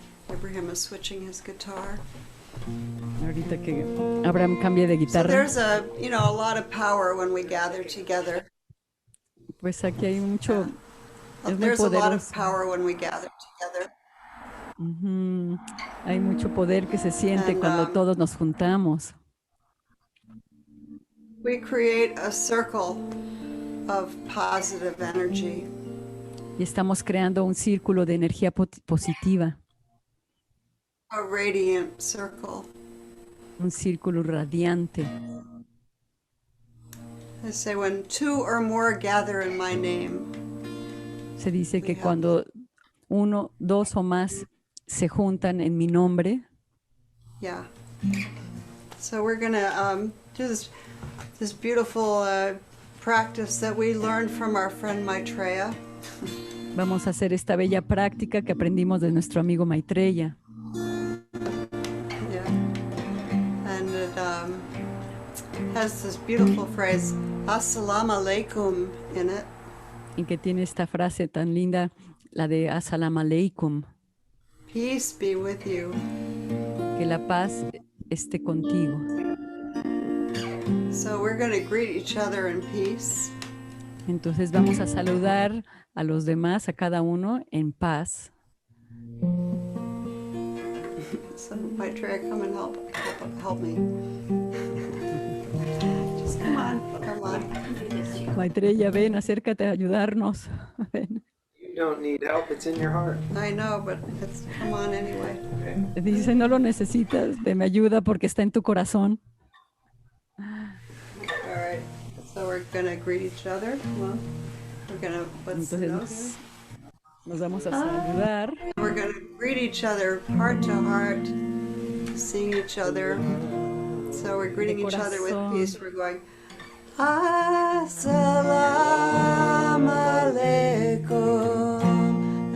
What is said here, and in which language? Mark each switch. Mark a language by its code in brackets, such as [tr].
[en] Abraham is switching his guitar. [es] Ahorita que Abraham cambie de [en] So [es] guitarra, [en] there's a lot of power when we gather together. [es] pues aquí hay mucho, es muy [en] There's a lot of [es] poderoso. [en] power when we gather together. Ujú. [es] Hay mucho poder que se siente [en] And, [es] cuando todos nos juntamos. [en] we create a circle of positive energy. [es] Y estamos creando un círculo de energía positiva, [en] A radiant circle. [es] un círculo radiante. [en] I say, when two or more gather in my name, [es] Se dice que cuando uno, dos o más se juntan en mi nombre, [en] yeah. So we're gonna do this beautiful practice that we learned from our friend Maitreya. [es] vamos a hacer esta bella práctica que aprendimos de nuestro amigo Maitreya. [en] Yeah. And it has this beautiful phrase, Assalamu alaikum, in it. [es] Y que tiene esta frase tan linda, la de Assalamu alaikum, [en] Peace be with you. [es] que la paz esté contigo. [en] So we're going to greet each other in peace. [es] Entonces vamos a saludar a los demás, a cada uno, en paz. [en] So Maitreya, come and help me. Just come on. [es] Maitreya, ven, acércate a ayudarnos. Ven. [en] You don't need help, it's in your heart. I know, but come on anyway. [es] Dice, no lo necesitas de mi ayuda porque está en tu corazón. [en] All right. So we're going to greet each other. Well, we're going to, what's the note? [es] Entonces nos vamos a saludar. [en] We're going to greet each other heart to heart, seeing each other. So we're greeting each other with peace. We're going, Assalamu alaikum.